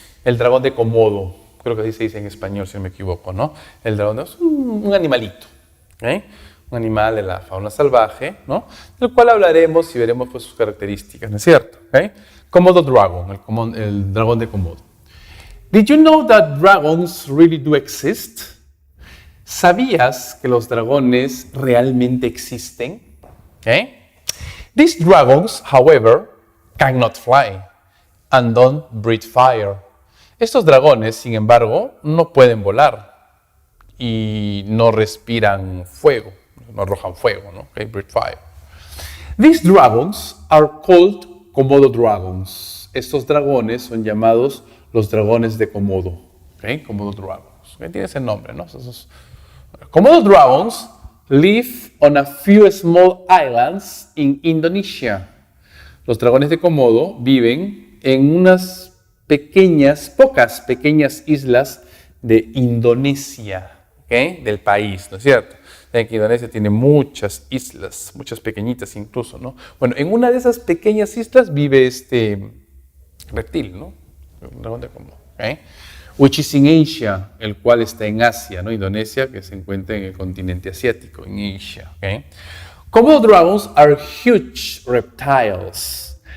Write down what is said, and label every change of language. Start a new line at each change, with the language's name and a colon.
Spanish: El dragón de Komodo, creo que así se dice en español si no me equivoco, ¿no? El dragón es un animalito, ¿okay? Un animal de la fauna salvaje, ¿no? Del cual hablaremos y veremos pues, sus características, ¿no es cierto? ¿Okay? Komodo Dragon, el dragón de Komodo.
English: Did you know that dragons really do exist?
Spanish: ¿Sabías que los dragones realmente existen? Okay.
English: These dragons, however, cannot fly and don't breathe fire.
Spanish: Estos dragones, sin embargo, no pueden volar y no respiran fuego, no arrojan fuego, ¿no?
English: Okay, breathe fire. These dragons are called Komodo dragons.
Spanish: Estos dragones son llamados los dragones de Komodo.
English: Okay, Komodo dragons. Okay,
Spanish: tiene ese nombre, ¿no?
English: Komodo dragons live on a few small islands in Indonesia.
Spanish: Los dragones de Komodo viven en unas pocas pequeñas islas de Indonesia, ¿okay? Del país, ¿no es cierto? Saben que Indonesia tiene muchas islas, muchas pequeñitas incluso, ¿no? Bueno, en una de esas pequeñas islas vive este reptil, ¿no? dragón de Komodo. ¿Okay?
English: Which is in Asia,
Spanish: el cual está en Asia, ¿no? Indonesia, que se encuentra en el continente asiático, en Asia. ¿Okay?
English: Komodo dragons are huge reptiles.